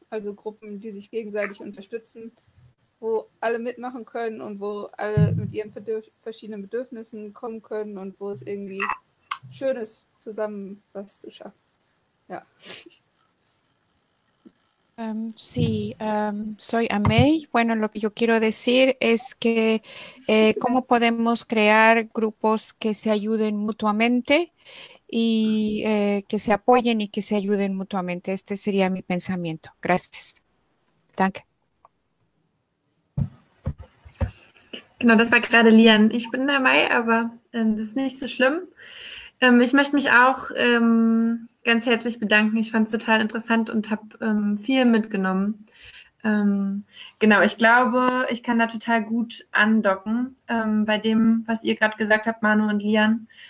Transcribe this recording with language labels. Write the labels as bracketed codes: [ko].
[de] Also Gruppen, die sich gegenseitig unterstützen, wo alle mitmachen können und wo alle mit ihren verschiedenen Bedürfnissen kommen können und wo es irgendwie Schönes zusammen was zu schaffen. Ja. [es] Soy Amei. Bueno, lo que yo quiero decir es que cómo podemos crear grupos que se ayuden mutuamente y que se apoyen y que se ayuden mutuamente. Este sería mi pensamiento. Gracias. [de] Danke. Genau, das war gerade Lian. Ich bin Amei, aber das ist nicht so schlimm. Ich möchte mich auch ganz herzlich bedanken. Ich fand es total interessant und habe viel mitgenommen. Genau, ich glaube, ich kann da total gut andocken bei dem, was ihr gerade gesagt habt, Manu und Lian.